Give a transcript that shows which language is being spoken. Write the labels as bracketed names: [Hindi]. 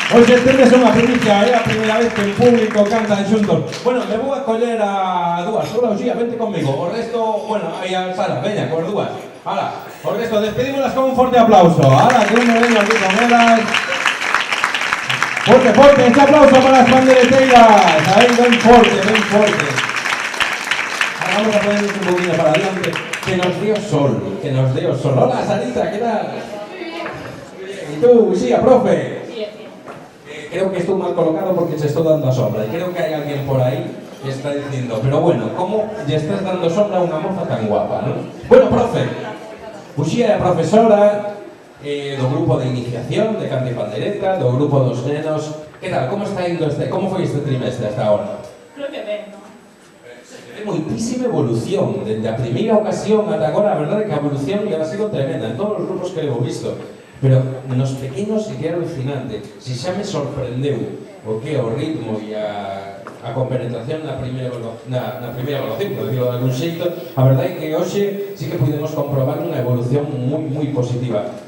[Galician] Hoxe tedes unha primicia, é a primeira vez que en público cantan xuntos. Bueno, me vou a coller a dúas. Hola, Uxía, [Spanish] vente conmigo. [Galician] O resto, bueno, aí a Sara, veña, con dúas. Hala, o resto, despedímolas con un forte aplauso. Hala, que un me vengo aquí con elas. Forte, forte, este aplauso para as pandereteiras. Aí, ben forte, ben forte. [Spanish] Ahora vamos a ponernos un poquito para adelante. [Galician] Que nos dé o sol, que nos dé o sol. [Spanish] Hola, Sarita, ¿qué tal? ¿Y tú, Uxía, profe? Creo que estoy mal colocado porque se estoy dando sombra y creo que hay alguien por ahí que está diciendo, pero bueno, ¿cómo ya estás dando sombra a una moza tan guapa, no? [Galician] Bueno, profe, Uxía é profesora do grupo de iniciación de cante e pandereta, do grupo dos nenos. Que tal, como está indo como foi este trimestre [Spanish] hasta ahora? [Galician] Creo que ben, non? Hai moitísima evolución, desde a primeira ocasión ata agora, a verdade é que a evolución ya ha sido tremenda en todos os grupos que hemos visto. Pero nos pequenos é que é alucinante. Si xa me sorprendeu o que é o ritmo e a compenetración na primeira evaluación, por decirlo de algún xeito, a verdade é que hoxe sí que podemos comprobar unha evolución moi positiva.